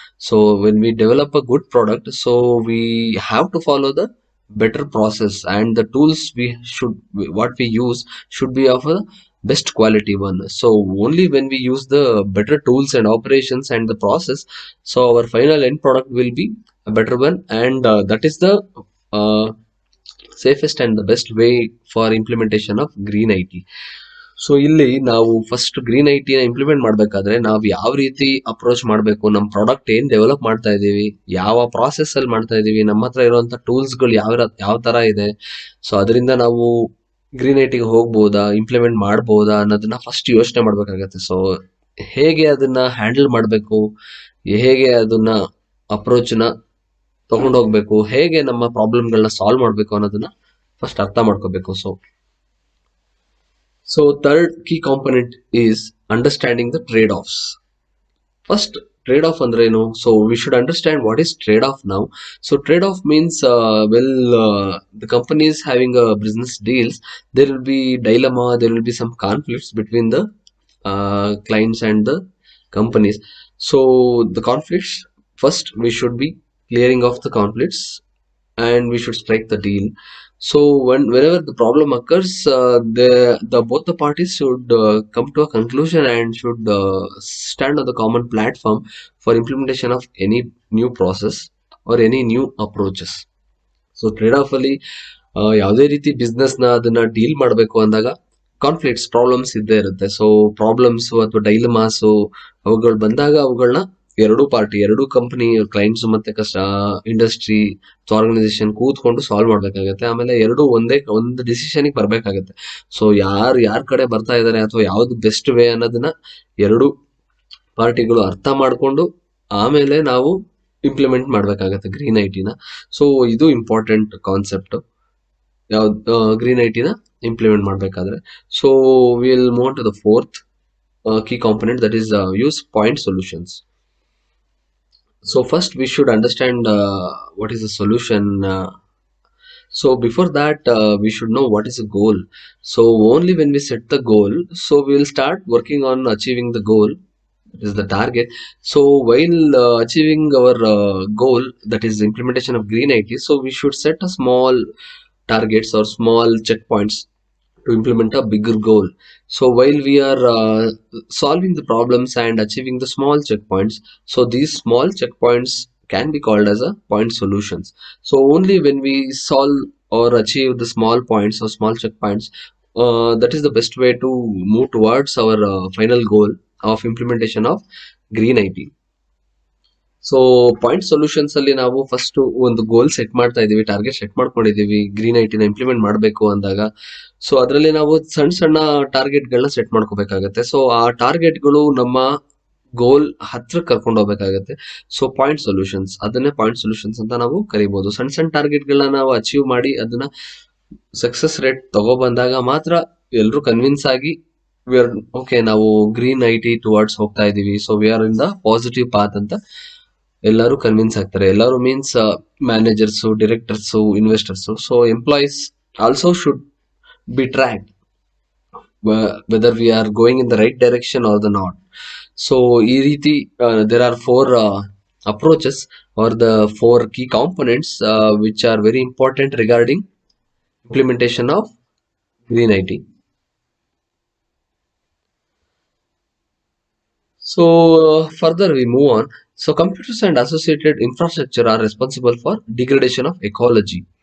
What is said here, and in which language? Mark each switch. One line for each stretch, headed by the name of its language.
English: So when we develop a good product, so we have to follow the better process, and the tools what we use should be of a best quality one. So only when we use the better tools and operations and the process, so our final end product will be a better one, and that is the uh, safest and the best way for implementation of green IT.
Kannada: So ಇಲ್ಲಿ ನಾವು first green IT ನ implement ಮಾಡ್ಬೇಕಾದ್ರೆ ನಾವು ಯಾವ ರೀತಿ approach ಮಾಡಬೇಕು, ನಮ್ಮ product ಏನ್ ಡೆವಲಪ್ ಮಾಡ್ತಾ ಇದೀವಿ, ಯಾವ ಪ್ರಾಸೆಸ್ ಅಲ್ಲಿ ಮಾಡ್ತಾ ಇದೀವಿ, ನಮ್ಮ ಹತ್ರ ಇರುವಂತ ಟೂಲ್ಸ್ ಗಳು ಯಾವ ತರ ಇದೆ, ಸೊ ಅದರಿಂದ ನಾವು ಗ್ರೀನ್ ಐಟಿಗೆ ಹೋಗ್ಬೋದಾ, ಇಂಪ್ಲಿಮೆಂಟ್ ಮಾಡ್ಬೋದಾ ಅನ್ನೋದನ್ನ ಫಸ್ಟ್ ಯೋಚನೆ ಮಾಡ್ಬೇಕಾಗತ್ತೆ. ಸೊ ಹೇಗೆ ಅದನ್ನ ಹ್ಯಾಂಡಲ್ ಮಾಡಬೇಕು, ಹೇಗೆ ಅದನ್ನ ಅಪ್ರೋಚ್ ನ ತಗೊಂಡು ಹೋಗ್ಬೇಕು, ಹೇಗೆ ನಮ್ಮ ಪ್ರಾಬ್ಲಮ್ಗಳನ್ನ ಸಾಲ್ವ್ ಮಾಡ್ಬೇಕು ಅನ್ನೋದನ್ನ ಫಸ್ಟ್ ಅರ್ಥ ಮಾಡ್ಕೋಬೇಕು.
English: So third key component is understanding the trade-offs. First, trade-off
Kannada: ಅಂದ್ರೇನು?
English: So we should understand what is trade-off now. So trade-off means the company is having a business deals, there will be dilemma, there will be some conflicts between the clients and the companies. So the conflicts, first we should be clearing off the conflicts and we should strike the deal. So whenever the problem occurs, the both the parties should come to a conclusion and should stand on the common platform for implementation of any new process or any new approaches.
Kannada: So trade off ಅಲ್ಲಿ ಯಾವುದೇ ರೀತಿ business ನ ಅದನ್ನ deal ಮಾಡಬೇಕು ಅಂದಾಗ conflicts problems ಇದ್ದೇ ಇರುತ್ತೆ. So problems ಅಥವಾ ಡೈಲಮಾಸ್ ಅವುಗಳು ಬಂದಾಗ ಅವುಗಳನ್ನ ಎರಡೂ ಕಂಪನಿ ಕ್ಲೈಂಟ್ಸ್ ಮತ್ತೆ ಇಂಡಸ್ಟ್ರಿ ಆರ್ಗನೈಸೇಷನ್ ಕೂತ್ಕೊಂಡು ಸಾಲ್ವ್ ಮಾಡ್ಬೇಕಾಗತ್ತೆ. ಆಮೇಲೆ ಎರಡು ಒಂದು ಡಿಸಿಷನ್ ಬರ್ಬೇಕಾಗತ್ತೆ. ಸೊ ಯಾರ್ ಕಡೆ ಬರ್ತಾ ಇದಾರೆ ಅಥವಾ ಯಾವ್ದು ಬೆಸ್ಟ್ ವೇ ಅನ್ನೋದನ್ನ ಎರಡು ಪಾರ್ಟಿಗಳು ಅರ್ಥ ಮಾಡ್ಕೊಂಡು ಆಮೇಲೆ ನಾವು ಇಂಪ್ಲಿಮೆಂಟ್ ಮಾಡ್ಬೇಕಾಗತ್ತೆ ಗ್ರೀನ್ ಐಟಿನ. ಸೊ ಇದು ಇಂಪಾರ್ಟೆಂಟ್ ಕಾನ್ಸೆಪ್ಟ್ ಯಾವ್ದು ಗ್ರೀನ್ ಐಟಿನ ಇಂಪ್ಲಿಮೆಂಟ್ ಮಾಡ್ಬೇಕಾದ್ರೆ.
English: So will move to the fourth key component, that is use point solutions. So first we should understand what is a solution. So before that we should know what is a goal. So only when we set the goal, so we will start working on achieving the goal, that is the target. So while achieving our goal, that is implementation of green IT, so we should set a small targets or small checkpoints to implement a bigger goal. So while we are solving the problems and achieving the small checkpoints, so these small checkpoints can be called as a point solutions. So only when we solve or achieve the small points or small checkpoints, that is the best way to move towards our final goal of implementation of green IT.
Kannada: So point solutions ಅಲ್ಲಿ ನಾವು first ಒಂದು goal set ಮಾಡ್ತಾ ಇದೀವಿ, target set ಮಾಡ್ಕೊಂಡಿದೀವಿ green ಐಟಿನ implement ಮಾಡಬೇಕು ಅಂದಾಗ. So ಅದರಲ್ಲಿ ನಾವು ಸಣ್ಣ ಸಣ್ಣ ಟಾರ್ಗೆಟ್ ಗಳನ್ನ ಸೆಟ್ ಮಾಡ್ಕೋಬೇಕಾಗತ್ತೆ. ಸೊ ಆ ಟಾರ್ಗೆಟ್ಗಳು ನಮ್ಮ ಗೋಲ್ ಹತ್ರ ಕರ್ಕೊಂಡು ಹೋಗ್ಬೇಕಾಗತ್ತೆ. ಸೊ ಪಾಯಿಂಟ್ ಸೊಲ್ಯೂಷನ್ಸ್, ಅದನ್ನೇ ಪಾಯಿಂಟ್ ಸೊಲ್ಯೂಷನ್ಸ್ ಅಂತ ನಾವು ಕರಿಬಹುದು. ಸಣ್ಣ ಸಣ್ಣ ಟಾರ್ಗೆಟ್ ಗಳನ್ನ ನಾವು ಅಚೀವ್ ಮಾಡಿ ಅದನ್ನ ಸಕ್ಸಸ್ ರೇಟ್ ತಗೋ ಬಂದಾಗ ಮಾತ್ರ ಎಲ್ರು ಕನ್ವಿನ್ಸ್ ಆಗಿ
English: we are okay,
Kannada: ನಾವು ಗ್ರೀನ್ ಐಟಿ ಟುವರ್ಡ್ಸ್ ಹೋಗ್ತಾ ಇದೀವಿ,
English: so we are in the positive path
Kannada: ಅಂತ ಎಲ್ಲರೂ ಕನ್ವಿನ್ಸ್ ಆಗ್ತಾರೆ.
English: ಎಲ್ಲರೂ means managers, directors, investors. So employees also should be tracked whether we are going in the right direction or the not. So
Kannada: ಈ ರೀತಿ
English: There are four approaches or the four key components which are very important regarding implementation of green IT. So further we move on. So computers and associated infrastructure are responsible for degradation of ecology.